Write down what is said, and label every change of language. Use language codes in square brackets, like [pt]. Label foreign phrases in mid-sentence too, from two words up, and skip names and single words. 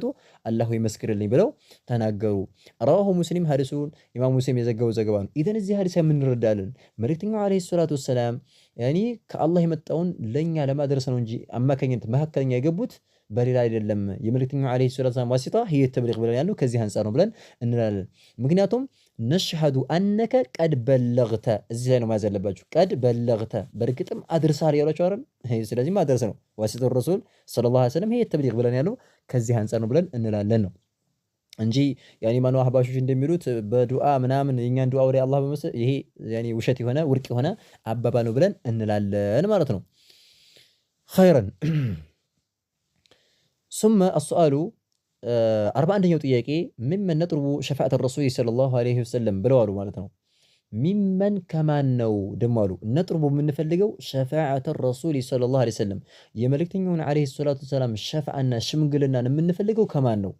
[am] አላህ ይመስክርልኝ ብለው ተናገሩ። ረዋሁ ሙስሊም ሐዲሱን ኢማም ሙስሊም የዘገበው ዘገባ ነው። ኢዘን እዚህ ሐዲስ የምንረዳለን መልእክተኛው [ar] عليه الصلاة والسلام [am] ያኒ ከአላህ የመጣውን ለኛ ለማድረስ ነው እንጂ አማካኝነት መካከለኛ የገቡት በሌላ አይደለም። የመልእክተኛው [ar] عليه الصلاة والسلام واسطة هي التبليغ [am] ብለን ያልነው ከዚህ አንፃር ነው ብለን እንላለን። ምክንያቱም [ar] نشهد أنك قد بلغت [am] እዚህ ላይ ነው መያዝ ያለባችሁ። [ar] قد بلغت [am] በእርግጥም አድርሳል ያሏቸው አይደል? ስለዚህ ማድረስ ነው። [ar] واسطة الرسول صلى الله عليه وسلم هي التبليغ [am] ብለን ያለው ከዚህ አንፃር ነው ብለን እንላለን ነው እንጂ ያኔ ማነው አህባሾች እንደሚሉት በዱዓ ምናምን የኛን ዱዓ ወደ አላህ በመሰል ይሄ ያኔ ውሸት የሆነ ውድቅ የሆነ አባባል ነው ብለን እንላለን ማለት ነው። ኸይረን [ar] ثم السؤال [am] 41ኛው ጥያቄ [ar] ممن نطلب شفاعة الرسول صلى الله عليه وسلم [am] ብለዋሉ ማለት ነው። ሚመን ከማን ነው ደሞ አሉ ነጥሩቡ የምንፈልገው [ar] شفاعة الرسول صلى الله عليه وسلم [am] የመልእክተኛውን [ar] عليه الصلاة والسلام [am] ሸፋዓና ሽምግልናን የምንፈልገው ከማን ነው?